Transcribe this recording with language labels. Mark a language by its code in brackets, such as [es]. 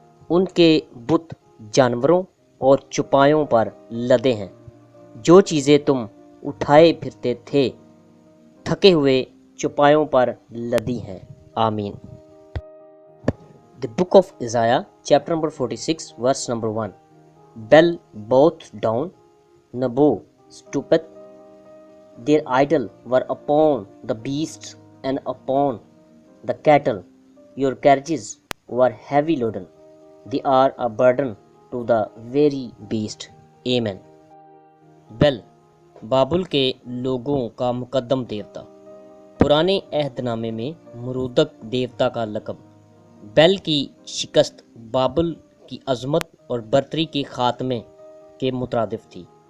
[hi] उनके बुत जानवरों और चौपायों पर लदे हैं। जो चीज़ें तुम उठाए फिरते थे थके हुए चौपायों पर लदी हैं। आमीन। [en] The book of Isaiah chapter number 46 verse number 1। Bel bowed down, Nebo stoopeth, their idol were upon the beasts and upon the cattle. Your carriages were heavy laden, they are a burden to the very beast. Amen. [hi] Bell बाबुल के लोगों का मुकद्दम देवता। पुराने अहदनामे में मुरूदक देवता का लक़ब। Bell की शिकस्त बाबुल की अज़मत और बर्तरी के ख़ात्मे के मुतरादिफ थी।